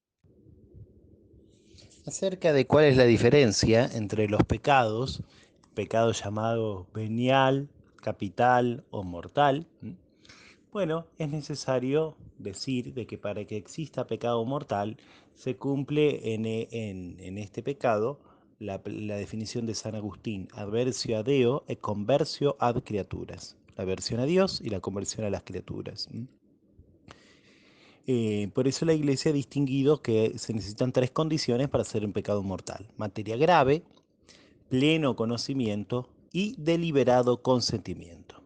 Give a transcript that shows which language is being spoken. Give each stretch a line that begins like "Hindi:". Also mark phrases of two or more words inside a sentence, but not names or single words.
Spanish: Acerca de cuál es la diferencia entre los pecados, pecado llamado venial, capital o mortal, bueno, es necesario decir de que para que exista pecado mortal se cumple en este pecado la definición de San Agustín,
Latin: adversio a Deo e conversio ad criaturas,
Spanish: la aversión a Dios y la conversión a las criaturas. Por eso la Iglesia ha distinguido que se necesitan tres condiciones para ser un pecado mortal: materia grave, pleno conocimiento y deliberado consentimiento.